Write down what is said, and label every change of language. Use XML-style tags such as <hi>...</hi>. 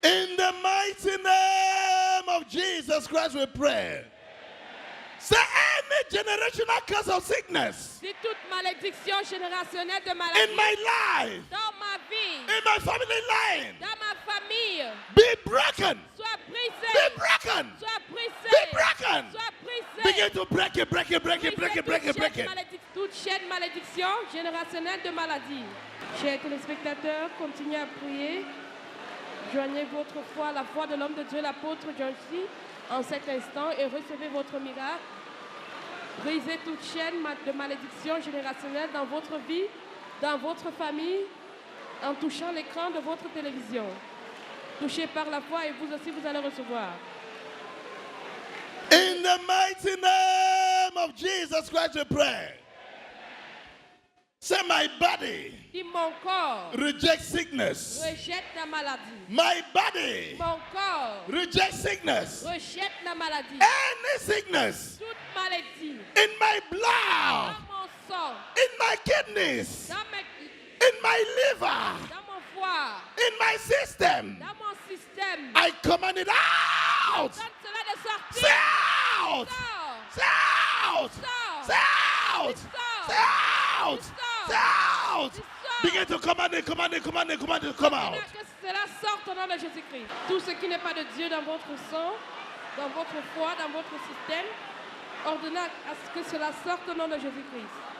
<en>mighty name of Jesus Christ we pray. Say any generational curse of sickness</en> <fr>Si toute malédiction générationnelle de maladie</fr> <en>in my life,</en> <fr>dans ma vie,</fr> <en>in my family line,</en> <fr>dans ma famille,</fr> <en>be broken,</en> <fr>soit brisée,</fr> <en>be broken,</en> <fr>soit brisée,</fr> <en>be broken.</en> <fr>soit brisée.</fr> <en>Begin to break it, break it, break it, break it, break it, break it.</en> <fr>Toute chaîne malédiction générationnelle de maladie. Chers téléspectateurs, continuez à prier. Joignez votre foi à la foi de l'homme de Dieu, l'apôtre John C. en cet instant et recevez votre miracle. Brisez toute chaîne de malédiction générationnelle dans votre vie, dans votre famille, en touchant l'écran de votre télévision. Touchez par la foi et vous aussi vous allez recevoir.</fr> <en>In the mighty name of Jesus Christ we pray. Say my body</en> <fr>Si mon corps</fr> <en>reject sickness.</en> <fr>rejette la maladie,</fr> <en>My body</en> <fr>mon corps</fr> <en>reject sickness.</en> <fr>rejette la maladie,</fr> <en>Any sickness</en> <fr>toute maladie</fr> <en>in my blood,</en> <fr>dans mon sang,</fr> <en>in my kidneys,</en> <fr>dans</fr> <en>in my liver,</en> <fr>mon foie,</fr> <en>in my system,</en> <fr>dans mon système.</fr> <en>I command it out.</en> <fr>Donne cela de sortir.</fr> <en>Say out.</en> <fr>Sors.</fr> <en>Say out.</en> <fr>Sors.</fr> <en>Say out. Say out. Say out. Begin to command it, command it, command it, command it to come out.</en> <fr>Que cela sorte au nom de Jésus-Christ. Tout ce qui n'est pas de Dieu dans votre sang, dans votre foie, dans votre système, ordonnez à ce que cela sorte au nom de Jésus-Christ.</fr>